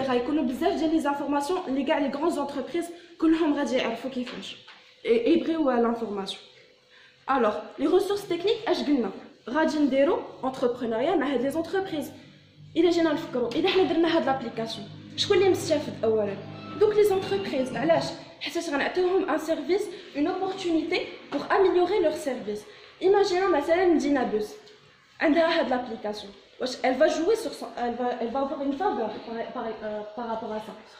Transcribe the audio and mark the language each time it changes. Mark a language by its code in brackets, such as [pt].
[fr] Il y a [ar] بزاف ديال [fr] les informations les grandes entreprises [ar] كلهم غادي يعرفوا كيفاش يبغيو [fr] l'information. Alors les ressources techniques [ar] اش قلنا غادي نديرو [fr] entrepreneuriat [ar] مع هاد [fr] les entreprises. [ar] الا جينا نفكروا اذا حنا درنا هاد لابليكاسيون شكون اللي مستافد اولا؟ دوك [fr] les entreprises. [ar] علاش؟ حيت غنعطيوهم [fr] un service, une opportunité pour améliorer leur service. Imaginons [ar] مثلا مدينه بوس عندها هاد لابليكاسيون. [fr] Elle va jouer sur son, elle va avoir une faveur par rapport à ça.